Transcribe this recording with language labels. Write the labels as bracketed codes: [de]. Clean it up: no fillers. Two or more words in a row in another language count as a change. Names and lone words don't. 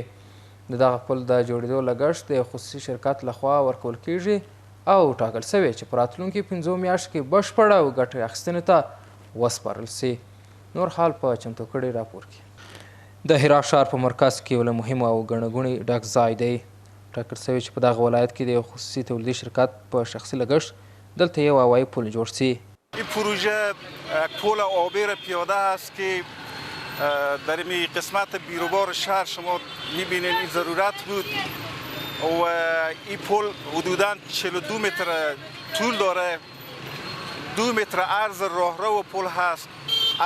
[ps] د دغه پل د جوړېدو لګښت د یو خصوصي شرکت لخوا ورکول کېږي او ټاکل شوی چې په راتلونکي 5 میاشتو کې بشپړه او ګټې اخیستنې ته وسپارل شي. نور حال په چمتو کړي راپور کې. د هرات ښار په مرکز کې یو له مهمو او ګڼه ګوڼې ډک ځای دی. ټاکل شوی چې په دغه ولایت کې د یو خصوصي تولیدي شرکت په شخصي لګښت دلته یو هوایي پل جوړ شي. [fa] این پروژه پل آبی پیاده است که در این قسمت بیروبار شهر شما میبینید این ضرورت بود و این پل حدوداً 42 متر طول داره، 2 متر عرض راهرو و پل هست.